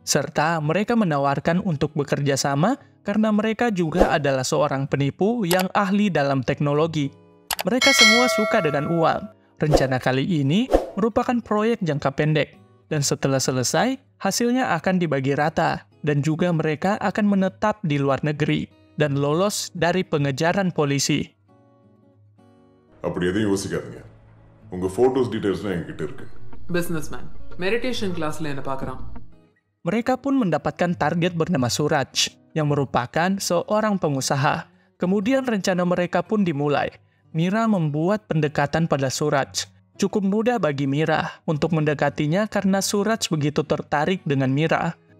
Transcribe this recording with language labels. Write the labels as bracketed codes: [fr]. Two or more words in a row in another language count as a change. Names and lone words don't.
[id] serta mereka menawarkan untuk bekerja sama karena mereka juga adalah seorang penipu yang ahli dalam teknologi. Mereka semua suka dengan uang. Rencana kali ini merupakan proyek jangka pendek, dan setelah selesai, hasilnya akan dibagi rata, dan juga mereka akan menetap di luar negeri dan lolos dari pengejaran polisi. [ta] அப்படி எதையும் யோசிக்காதீங்க. உங்க [en] photos details-லாம் [ta] என்கிட்ட இருக்கு. [en] businessman meditation class-ல [ta] என்ன பார்க்குறான். [id] Mereka pun mendapatkan target bernama Suraj, yang merupakan seorang pengusaha. Kemudian rencana mereka pun dimulai. Mira membuat pendekatan pada Suraj. Cukup mudah bagi Mira untuk mendekatinya karena Suraj begitu tertarik dengan Mira.